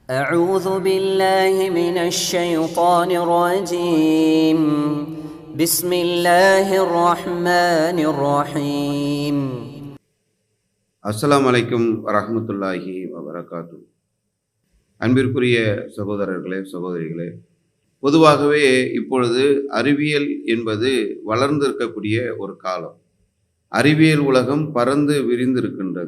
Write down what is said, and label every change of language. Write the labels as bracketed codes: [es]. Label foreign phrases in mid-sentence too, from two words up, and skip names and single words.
[ar] أعوذ بالله من الشيطان الرجيم بسم الله الرحمن الرحيم السلام عليكم ورحمة الله وبركاته. [ta] அன்பிற்குரிய சகோதரர்களே, சகோதரிகளே, பொதுவாகவே இப்பொழுது அறிவியல் என்பது வளர்ந்திருக்கக்கூடிய ஒரு காலம். அறிவியல் உலகம் பறந்து விரிந்திருக்கின்றது.